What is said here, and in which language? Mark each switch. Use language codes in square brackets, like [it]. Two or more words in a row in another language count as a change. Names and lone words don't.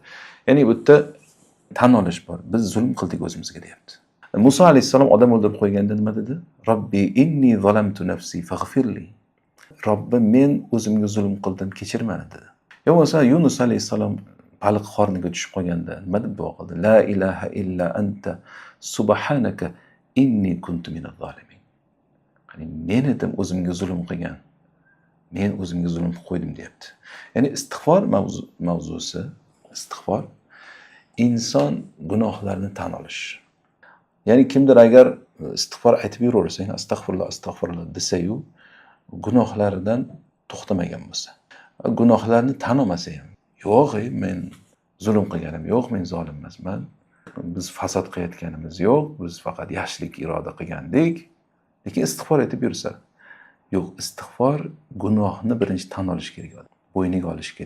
[uz] Ya'ni bu yerda tan olish bor. Biz zulm qildik o'zimizga deyapti. Musa alayhissalom odam o'ldirib qo'yganda nima dedi? [ar] رب إني ظلمت نفسي فاغفر لي. [uz] Robbim, men o'zimga zulm qildim, kechir meni dedi. Yo bo'lmasa Yunus alayhissalom baliq qorniga tushib qolganda nima deb duo qildi? [ar] لا إله إلا أنت سبحانك إني كنت من الظالمين. [uz] Ya'ni men edim o'zimga zulm qilgan. Men o'zimga zulm qilib qo'ydim deyapti. Ya'ni istig'for mavzusi, istig'for inson gunohlarini tan olish. Ya'ni kimdir agar istig'for aytib yuraversa, astag'firulloh desa-yu, gunohlaridan to'xtamagan bo'lsa, gunohlarni tan olmasa ham, yo'q, men zulm qilganim yo'q, men zolim emasman, biz fasod qilayotganimiz yo'q, biz faqat yaxshilik iroda qilgandik, lekin istig'for aytib yursa, yo'q, istig'for gunohni birinchi tan olish kerak, bo'yniga olish kerak.